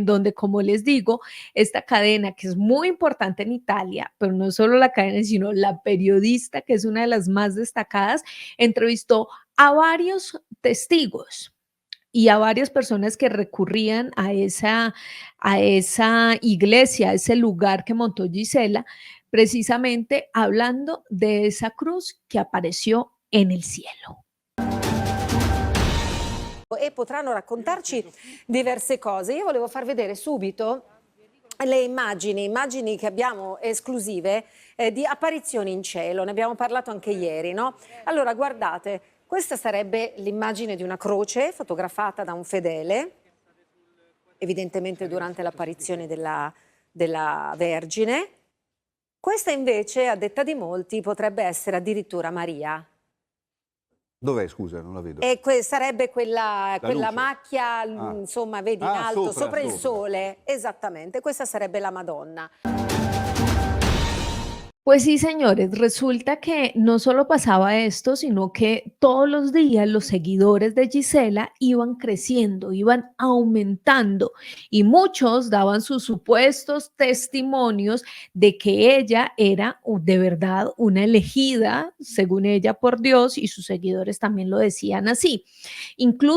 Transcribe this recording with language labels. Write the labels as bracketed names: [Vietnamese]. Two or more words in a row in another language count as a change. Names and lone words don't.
[Spanish] donde, como les digo, esta cadena que es muy importante en Italia, pero no solo la cadena, sino la periodista, que es una de las más destacadas, entrevistó a varios testigos y a varias personas que recurrían a esa iglesia, a ese lugar que montó Gisela, precisamente hablando de esa cruz que apareció en el cielo. [Italian] E potranno raccontarci diverse cose. Io volevo far vedere subito le immagini che abbiamo esclusive di apparizioni in cielo, ne abbiamo parlato anche ieri, no? Allora guardate, questa sarebbe l'immagine di una croce fotografata da un fedele, evidentemente durante l'apparizione della Vergine. Questa invece, a detta di molti, potrebbe essere addirittura Maria. Dov'è, scusa? Non la vedo. E sarebbe quella macchia, insomma, vedi in alto, sopra il sole. Esattamente, questa sarebbe la Madonna. [Spanish] Pues sí, señores, resulta que no solo pasaba esto, sino que todos los días los seguidores de Gisela iban creciendo, iban aumentando y muchos daban sus supuestos testimonios de que ella era de verdad una elegida, según ella, por Dios, y sus seguidores también lo decían así.